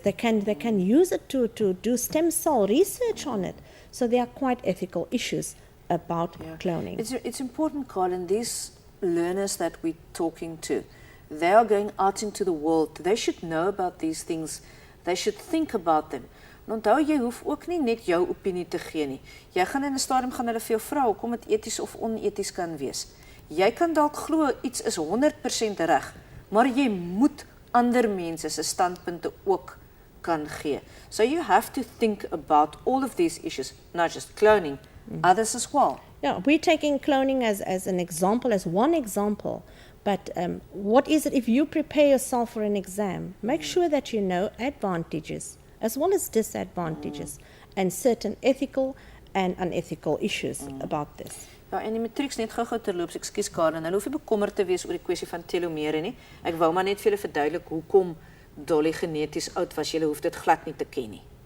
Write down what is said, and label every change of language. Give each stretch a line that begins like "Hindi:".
English: They can use it to do stem cell research on it. So there are quite ethical issues about cloning. It's important, Colin, these learners that we're talking to, they are going out into the world. They should know about these things. They should think about them.
Afrikaans: En onthou, jy hoef ook nie net jou opinie te gee nie. Jy gaan in 'n stadium gaan hulle vir jou vra hoekom dit eties of oneties kan wees. Jy kan dalk glo iets is 100% reg, maar jy moet ander mense se standpunte ook kan gee.
English: So you have to think about all of these issues, not just cloning, others as well. Yeah, we're taking cloning as an example, as one example. But what is it if you prepare yourself for an exam? Make sure that you know advantages as well as disadvantages and certain ethical and unethical issues about this.
Afrikaans: Ja, en die matriek net gou-gou terloops, ekskuus Karen, hulle hoef nie bekommerd te wees oor die kwessie van telomere nie. Ek wou maar net vir julle verduidelik hoekom Dolly geneties oud was. Julle hoef dit glad nie te ken nie.